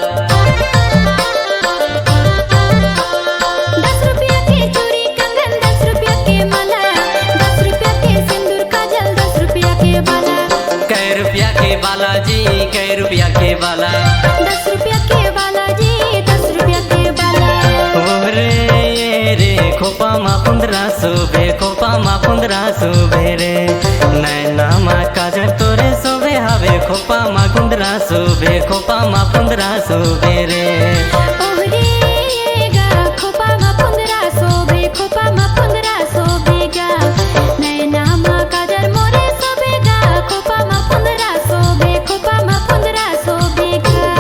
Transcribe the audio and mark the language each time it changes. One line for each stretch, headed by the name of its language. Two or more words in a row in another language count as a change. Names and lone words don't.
Bhojpuri: 10 रुपया के चूड़ी कंगन 10 रुपया के माला 10 रुपया के सिंदूर काजल 10 रुपया के बाला कै रुपया के बाला जी कै रुपया के बाला 10 रुपया के बाला जी 10 रुपया के बाला
Chhattisgarhi: ओरे रे खोपा मा पुंदरा सुबे खोपा मा पुंदरा सुबे रे नैना मा काजल तोरे सोबे हवे खोपा मा गुंदरा सुबे खोपा मा पुंदरा सुबे रे ओहरेगा खोपा मा पुंदरा सोबे खोपा मा पुंदरा सोबेगा नैना मा काजल मोरे सोबेगा खोपा मा पुंदरा सोबे खोपा मा पुंदरा सोबेगा।